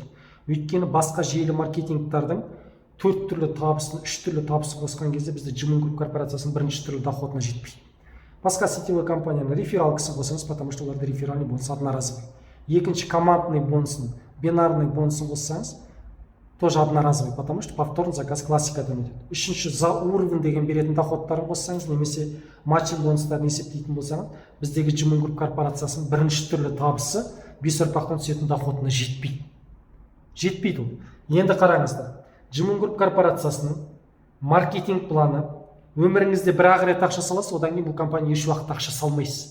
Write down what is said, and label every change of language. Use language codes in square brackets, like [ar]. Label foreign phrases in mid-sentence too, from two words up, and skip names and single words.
[kk] Өйткені басқа желі маркетингтардың 4 түрлі табысын, 3 түрлі табысын қосқан кезде бізде Жымын Групп корпорациясының бірінші түрлі доходына жетпейді. Басқа сетевой компанияның рефералкасын қосаңыз, [ru] потому что [kk] оларда [ru] реферальный бонус одноразовый. [kk] Екінші командный бонусын, бинарный бонусын қоссаңыз, [ru] тоже одноразовый, потому что повторный заказ [kk] классикадан өтеді. Үшінші [ru] за уровень [kk] деген беретін доходтарын қоссаңыз, немесе матчинг бонустарын есептейтін болсаңыз, біздегі Жымын Групп корпорациясының бірінші түрлі табысы 5 ұрпақтан түсетін доходына жетпейді. Жетпейді ол. Енді қараңыздар, Жымын Групп корпорациясының маркетинг планы: өміріңізде бір-ақ рет ақша саласыз, одан кейін бұл компания еш уақыт ақша салмайсыз.